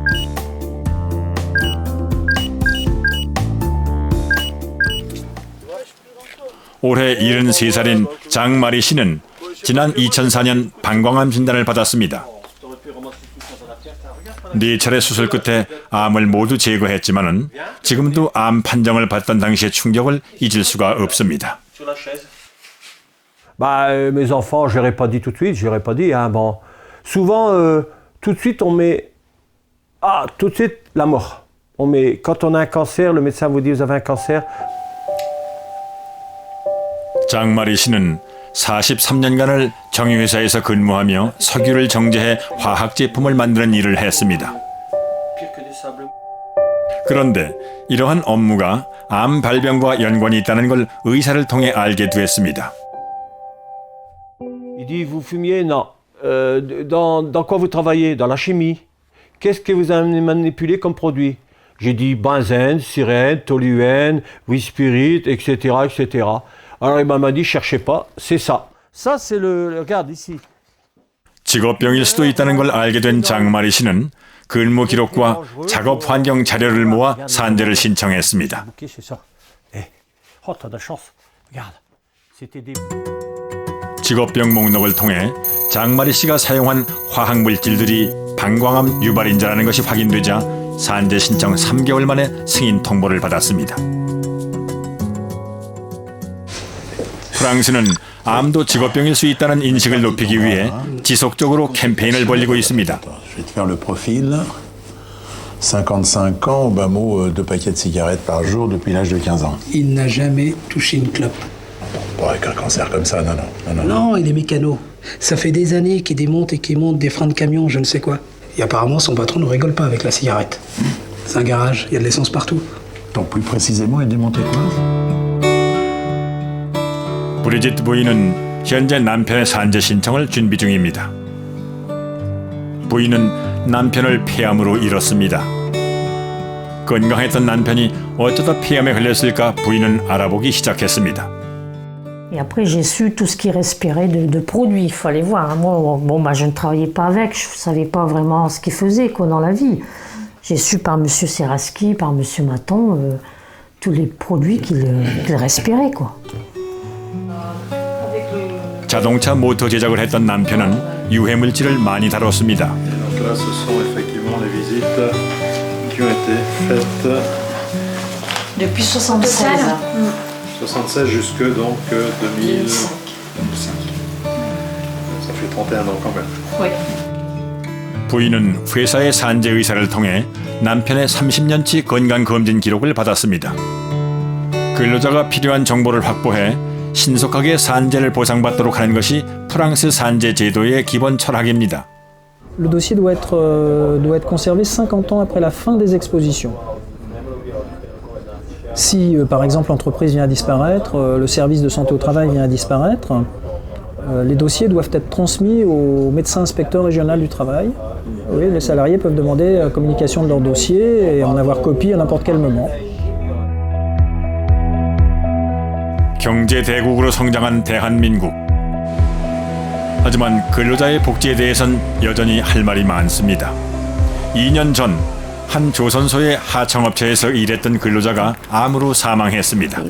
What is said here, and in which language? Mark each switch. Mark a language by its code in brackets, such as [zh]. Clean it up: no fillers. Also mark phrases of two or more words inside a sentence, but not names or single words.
[ko] 올해 73살인 장마리 씨는 지난 2004년 방광암 진단을 받았습니다. 4차례 수술 끝에 암을 모두 제거했지만은 지금도 암 판정을 받던 당시의 충격을 잊을 수가 없습니다. [fr] Mes enfants, je l'aurais pas dit tout de suite, je l'aurais pas dit. Hein, bon. Souvent, tout de suite, on met tout de suite la mort. On met quand on a un cancer, le médecin vous dit vous avez un cancer. [ko] 장마리 씨는 43년간을 정유회사에서 근무하며 석유를 정제해 화학 제품을 만드는 일을 했습니다. 그런데 이러한 업무가 암 발병과 연관이 있다는 걸 의사를 통해 알게 됐습니다. [fr] Il dit vous fumiez? Non. Dans quoi vous travaillez? Dans la chimie. Qu'est-ce que vous avez manipulé comme produit? J'ai dit benzène, sirène, toluène, whisky, etc., etc. Alors il m'a dit cherchez pas, c'est ça. Ça c'est le regarde ici. [ko] 직업병일 수도 있다는 걸 알게 된 장마리 씨는 근무 기록과 작업 환경 자료를 모아 산재를 신청했습니다. 직업병 목록을 통해 장마리 씨가 사용한 화학 물질들이 방광암 유발인자라는 것이 확인되자 산재 신청 3개월 만에 승인 통보를 받았습니다. 프랑스는 암도 직업병일 수 있다는 인식을 높이기 위해 지속적으로 캠페인을 벌이고 있습니다. [fr] Je vais te faire le profil. 55 ans, au bas mot 2 paquets de cigarettes par jour depuis l'âge de 15 ans. Il n'a jamais touché une clope. Bon, avec un cancer comme ça, non. Non, il est mécano. Ça fait des années qu'il démonte et qu'il monte des freins de camion, je ne sais quoi. Et apparemment, son patron ne rigole pas avec la cigarette. C'est un garage, il y a de l'essence partout. Donc plus précisément, il démontait quoi? [ko] 브리짓 부인은 현재 남편의 산재 신청을 준비 중입니다. 부인은 남편을 폐암으로 잃었습니다. 건강했던 남편이 어쩌다 폐암에 걸렸을까 부인은 알아보기 시작했습니다. [fr] Et après, j'ai su tout ce qui respirait de produits, il fallait voir. Moi, je ne travaillais pas avec, je ne savais pas vraiment ce qu'il faisait dans la vie. J'ai su par M. Seraski, par M. Maton, tous les produits qu'il respirait, quoi. [ko] 자동차 모터 제작을 했던 남편은 유해 물질을 많이 다뤘습니다. [fr] Donc là, ce sont effectivement les visites qui ont été faites depuis 76. 76 jusque donc 2005. Ça fait 31 ans quand même. Oui. [ko] 부인은 회사의 산재 의사를 통해 남편의 30년치 건강 검진 기록을 받았습니다. 근로자가 필요한 정보를 확보해 신속하게 산재를 보상받도록 하는 것이 프랑스 산재 제도의 기본 철학입니다. [fr] Le dossier doit être conservé 50 ans après la fin des expositions. Si, par exemple, l'entreprise vient à disparaître, le service de santé au travail vient à disparaître, les dossiers doivent être transmis au médecin inspecteur régional du travail. Oui, les salariés peuvent demander communication de leur dossier et en avoir copie à n'importe quel moment. [ko] 경제 대국으로 성장한 대한민국. 하지만 근로자의 복지에 대해선 여전히 할 말이 많습니다. 2년 전 한 조선소의 하청업체에서 일했던 근로자가 암으로 사망했습니다.